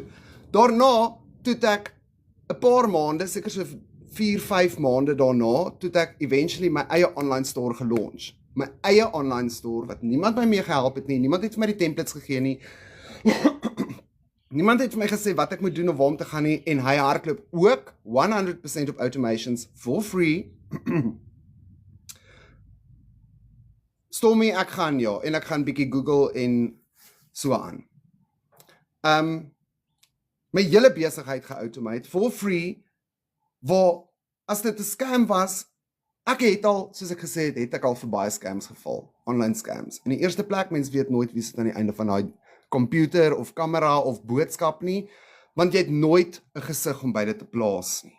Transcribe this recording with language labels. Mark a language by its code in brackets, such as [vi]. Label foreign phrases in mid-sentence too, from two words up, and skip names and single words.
[af] Daarna toe ek 'n paar maande, seker so 4-5 maande daarna, toe ek eventually my eie [en] online store [af] gelaunch. My eie [en] online store [af] wat niemand my mee gehelp het nie. Niemand het vir my die templates gegee nie. Niemand het vir my gesê wat ek moet doen of waar om te gaan nie en hy hardloop ook 100% op automations [en] for free. [af] Stormy, ek gaan ja en ek gaan bietjie Google en so aan. My hele besigheid geautomate [en] for free, [af] waar as dit 'n scam was, ek het al, soos ek gesê het ek al vir baie scams geval, [en] online scams. [af] In die eerste plek, mens weet nooit wie sit aan die einde van daai komputer of kamera of boodskap nie, want jy het nooit 'n gesig om by dit te plaas nie.